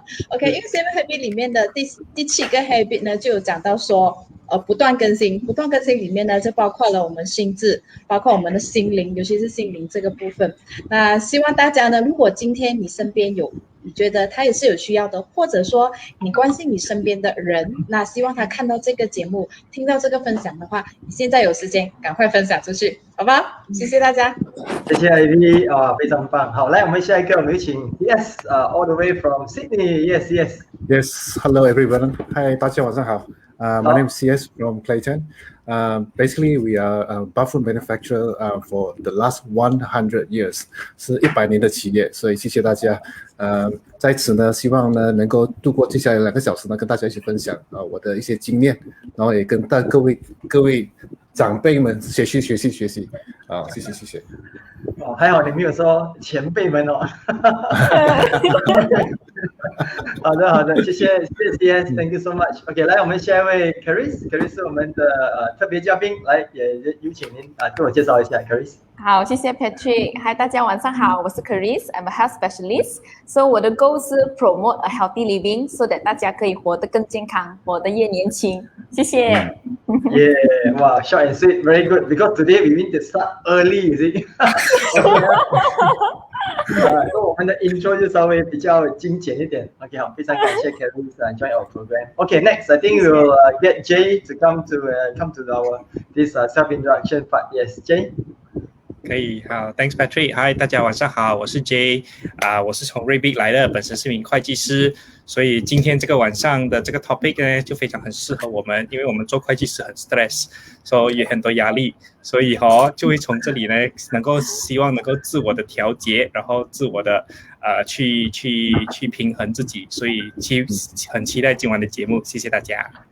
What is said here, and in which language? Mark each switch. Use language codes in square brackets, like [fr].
[zh] OK， 因为 Seven Habit 里面的第7个 Habit 呢，就有讲到说，不断更新里面呢，就包括了我们心智，包括我们的心灵，尤其是心灵这个部分。那希望大家呢，如果今天你身边你觉得他也是有需要的，或者说你关心你身边的人，那希望他看到这个节目，听到这个分享的话，你现在有时间赶快分享出去，好吧？谢谢大家。谢谢 Ivy 非常棒。好，来我们下一个，我们有请 [en] Yes all the way from Sydney. Yes. Hello everyone. Hi， [zh] 大家晚上好。 [en] My name is CS from Clayton. Basically, we are a bathroom manufacturer for the last 100 years， [zh] 是100年的企业，所以谢谢大家。在此呢，希望呢能够度过接下来2个小时呢，跟大家一起分享我的一些经验，然后也跟各位长辈们学习谢谢。还好你没有说前辈们好的，谢谢 [en] Thank you so much。 [zh] OK， 来我们下一位 Caris 是我们的特别嘉宾，来也有请您自我介绍一下 Caris。好，谢谢 Patrick。嗨，大家晚上好，我是 Caris， [en] I'm a health specialist。 [zh] So 我的 goal 是 [en] promote a healthy living， [zh] so that 大家可以活得更健康，活得越年轻。谢谢。 [en] Yeah， 哇 ，short and sweet, very good. Because today we need to start early， you see [zh] 所以我们的 intro 就稍微比较精简一点。 [en] OK， [zh] 好，非常感谢 [en] Caris join our program. Okay, next I think we will get Jay to come to our this self introduction part. Yes, Jay。 [zh] 可以，好 ，Thanks Patrick。嗨，大家晚上好，我是 Jay， 我是从瑞碧来的，本身是名会计师，所以今天这个晚上的这个 topic 呢，就非常很适合我们，因为我们做会计师很 stress， 所以也很多压力，所以就会从这里呢，希望能够自我的调节，然后自我的去平衡自己，所以很期待今晚的节目，谢谢大家。